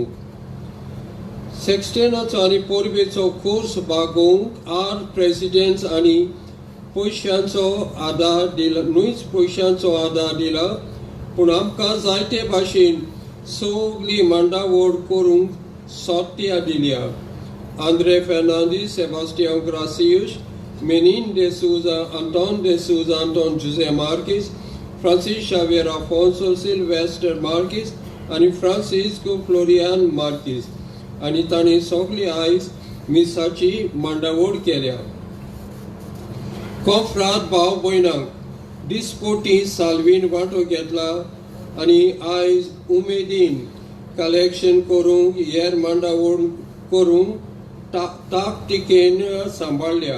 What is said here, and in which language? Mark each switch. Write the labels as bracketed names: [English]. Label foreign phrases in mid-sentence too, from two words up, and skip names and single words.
[Konkani] सेक्स्टेनाचो आनी परबेचो कोर्स भागोवंक 8 प्रेसिडेंट्स आनी पयशांचो आदार दिला, न्हूच पयशांचो आदार दिला, पूण आमकां जायते भाशेन सगळी मांडावळ करूंक सोत्या दिल्या. आंद्रे फेर्नांडीस, सेबास्टियान ग्रासियुस, मेनीन de Souza, Anton de Souza, Anton José Marques, Francis Xavier Afonso Silvestre Marques आनी फ्रांसिस्को फ्लोरियान मार्कीस आनी तांणी सगळी आयज मिसाची मांडावळ केल्या. कोफ्रात भाव भयणांक दिसपोटी साल्वीन वांटो घेतला आनी आयज उमेदीन कलेक्शन करूंक हेर मांडावळ करूंक ताकतिकेन सांबाळल्या.